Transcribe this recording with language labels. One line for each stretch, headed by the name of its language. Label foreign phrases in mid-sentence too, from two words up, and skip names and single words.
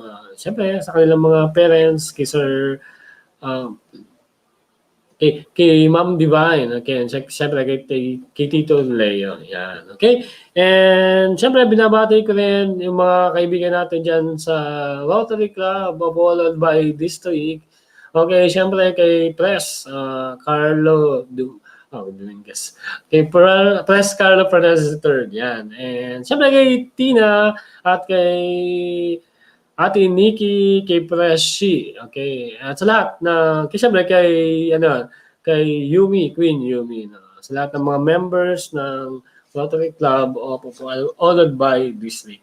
Filipino: Siyempre sa kanilang mga parents, kay Sir kay Ma'am Divine, okay, and siyempre kay Tito Leo, yan, okay? And siyempre binabati ko rin yung mga kaibigan natin dyan sa Rotary Club of Olalbay District, okay, siyempre kay Press Carlo Dominguez, kay Press Carlo Fernandez III, yan, and siyempre kay Tina at kay Ate Nikki, kay Preshi, okay. At sa lahat siyempre kay Yumi, Queen Yumi, no? Sa lahat ng mga members ng Rotary Club of Olalbay District.